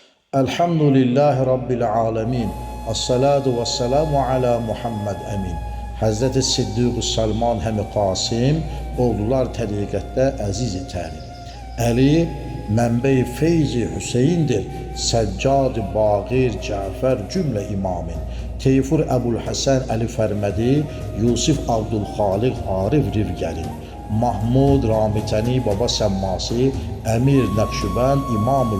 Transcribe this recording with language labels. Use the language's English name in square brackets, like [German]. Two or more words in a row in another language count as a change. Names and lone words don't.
[Arabic] الحمد لله رب العالمين. الصلاة والسلام على محمد الأمين. [Azerbaijani] Hazreti Siddiq-i Salman Həmi Qasim oldular təriqətdə əziz-i tərim. Əli mənbə-i feyzi Hüseyindir. Səccad, Baqir, Cəfər cümlə imamin. Teyfur Əbulhəsən Əli Fərmədi, Yusuf Abdülxaliq Arif Rivgəli, Mahmud Ramitəni Baba Səmmasi, Əmir Nəqşübənd İmamul